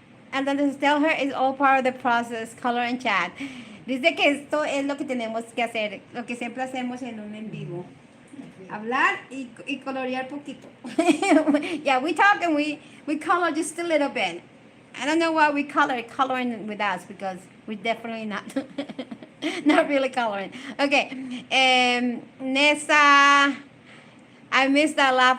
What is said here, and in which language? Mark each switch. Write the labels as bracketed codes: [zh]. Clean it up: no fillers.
[en] Tell her it's all part of the process, color and chat. [es] Dice que esto es lo que tenemos que hacer, lo que siempre hacemos en un en vivo. Hablar y colorear poquito. [en] Yeah, we talk and we color just a little bit. I don't know why we coloring with us, because we're definitely not not really coloring. Okay, Nessa, I missed that laugh.